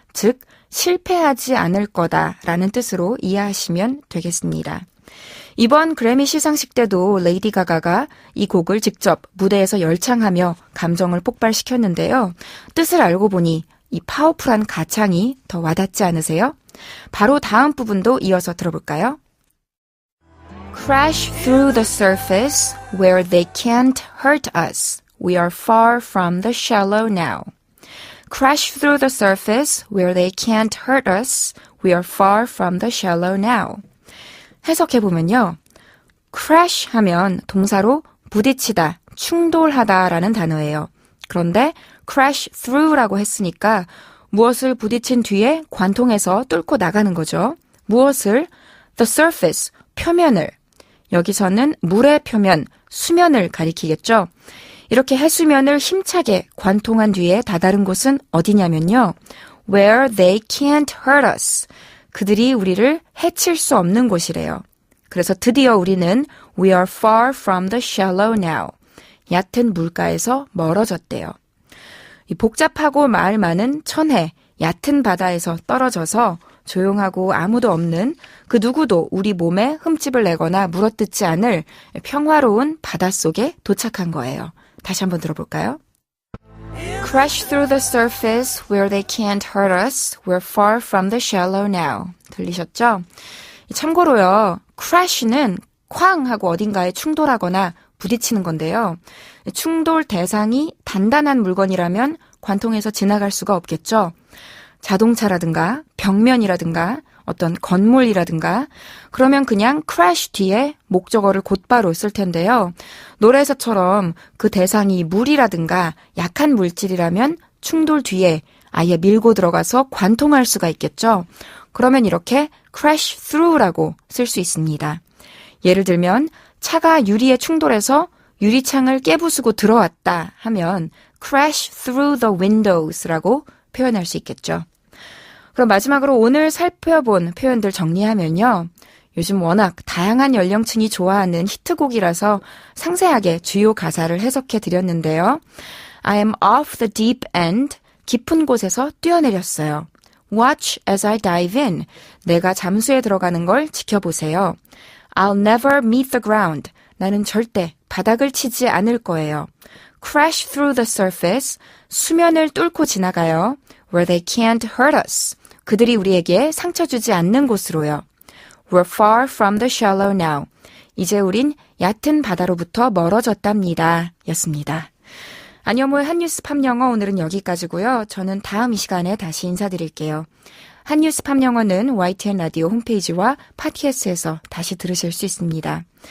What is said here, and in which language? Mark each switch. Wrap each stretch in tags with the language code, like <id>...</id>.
<ko>즉 실패하지 않을 거다라는 뜻으로 이해하시면 되겠습니다. 이번 그래미 시상식 때도 레이디 가가가 이 곡을 직접 무대에서 열창하며 감정을 폭발시켰는데요. 뜻을 알고 보니 이 파워풀한 가창이 더 와닿지 않으세요? 바로 다음 부분도 이어서 들어볼까요?</ko> <en>Crash through the surface where they can't hurt us. We are far from the shallow now. Crash through the surface where they can't hurt us. We are far from the shallow now.</en> <ko>해석해보면요. crash 하면 동사로 부딪히다, 충돌하다 라는 단어예요. 그런데 crash through라고 했으니까 무엇을 부딪힌 뒤에 관통해서 뚫고 나가는 거죠. 무엇을? the surface, 표면을. 여기서는 물의 표면, 수면을 가리키겠죠. 이렇게 해수면을 힘차게 관통한 뒤에 다다른 곳은 어디냐면요.</ko> <en>where they can't hurt us.</en> <ko>그들이 우리를 해칠 수 없는 곳이래요. 그래서 드디어 우리는</ko> <en>We are far from the shallow now.</en> <ko>얕은 물가에서 멀어졌대요. 이 복잡하고 말 많은 천해, 얕은 바다에서 떨어져서 조용하고 아무도 없는 그 누구도 우리 몸에 흠집을 내거나 물어뜯지 않을 평화로운 바닷속에 도착한 거예요. 다시 한번 들어볼까요?</ko> <en>Crash through the surface where they can't hurt us. We're far from the shallow now.</en> <ko>들리셨죠? 참고로요. crash는 쾅 하고 어딘가에 충돌하거나 부딪히는 건데요. 충돌 대상이 단단한 물건이라면 관통해서 지나갈 수가 없겠죠. 자동차라든가 벽면이라든가 어떤 건물이라든가 그러면 그냥 crash 뒤에 목적어를 곧바로 쓸 텐데요. 노래에서처럼 그 대상이 물이라든가 약한 물질이라면 충돌 뒤에 아예 밀고 들어가서 관통할 수가 있겠죠. 그러면 이렇게 crash through라고 쓸 수 있습니다. 예를 들면 차가 유리에 충돌해서 유리창을 깨부수고 들어왔다 하면</ko> <en>crash through the windows</en> <ko>라고 표현할 수 있겠죠. 그럼 마지막으로 오늘 살펴본 표현들 정리하면요. 요즘 워낙 다양한 연령층이 좋아하는 히트곡이라서 상세하게 주요 가사를 해석해 드렸는데요.</ko> <en>I am off the deep end,</en> <ko>깊은 곳에서 뛰어내렸어요.</ko> <en>Watch as I dive in,</en> <ko>내가 잠수에 들어가는 걸 지켜보세요.</ko> <en>I'll never meet the ground,</en> <ko>나는 절대 바닥을 치지 않을 거예요.</ko> <en>Crash through the surface,</en> <ko>수면을 뚫고 지나가요.</ko> <en>Where they can't hurt us,</en> <ko>그들이 우리에게 상처 주지 않는 곳으로요.</ko> <en>We're far from the shallow now.</en> <ko>이제 우린 얕은 바다로부터 멀어졌답니다. 였습니다. 안녕모의 한뉴스 팝영어 오늘은 여기까지고요. 저는 다음 이 시간에 다시 인사드릴게요. 한뉴스 팝 영어는 YTN 라디오 홈페이지와 팟캐스트에서 다시 들으실 수 있습니다.</ko>